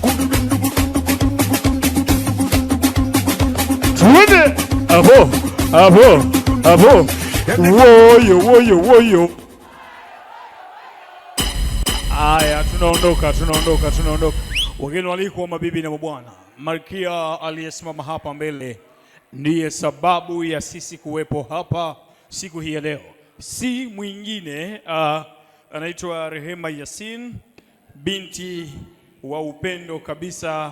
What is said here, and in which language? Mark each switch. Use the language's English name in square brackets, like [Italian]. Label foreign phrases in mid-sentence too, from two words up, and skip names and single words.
[Swahili] Twende. Abo, abo, abo. Woyo, woyo, woyo. Aya, tunaondoka. Wageni walikuwa mabibi na mabwana. Malkia aliyesimama hapa mbele ndiye sababu ya sisi kuwepo hapa siku hii ya leo. Si mwingine, anaitwa Rehema Yasin, binti wa upendo kabisa.